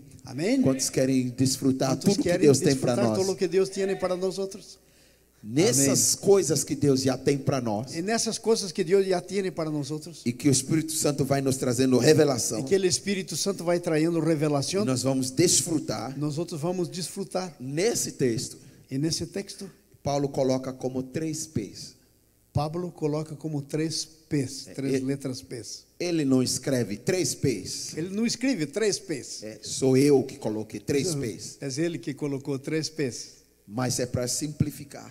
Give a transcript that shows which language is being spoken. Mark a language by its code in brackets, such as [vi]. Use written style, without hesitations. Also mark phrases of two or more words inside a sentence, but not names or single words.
[es] Amén. [pt] Quantos querem desfrutar [es] ¿Cuántos [pt] tudo que [es] quieren [pt] Deus tem para [es] disfrutar todo [pt] nós? [es] lo que Dios tiene para nosotros? [pt] Nessas coisas que Deus já tem para nós [es] En esas cosas que Dios ya tiene para nosotros, [pt] e que o Espírito Santo vai nos trazendo revelação, [es] y que el Espíritu Santo va trayendo revelación, [pt] nós vamos desfrutar. [es] nosotros vamos a disfrutar. [pt] Nesse texto, [es] En ese texto, [pt] Paulo coloca como 3 P's. [es] Pablo coloca como 3 P's, 3 letras P's. [pt] Ele não escreve 3 P's. Ele não escreve 3 P's. Sou eu que coloquei 3 P's. É ele que colocou 3 P's Mas é para simplificar,